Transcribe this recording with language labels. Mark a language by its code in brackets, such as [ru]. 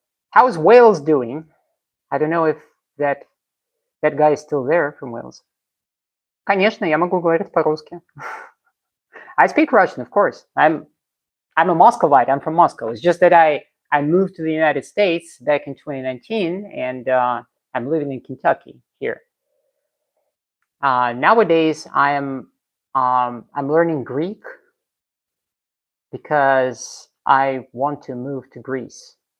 [en] How's Wales doing? I don't know if that guy is still there from Wales. [ru] Конечно, я могу говорить по-русски. [en] I speak Russian, of course. I'm a Moscovite. I'm from Moscow. It's just that I moved to the United States back in 2019, and I'm living in Kentucky here. Nowadays, I'm learning Greek because I want to move to Greece.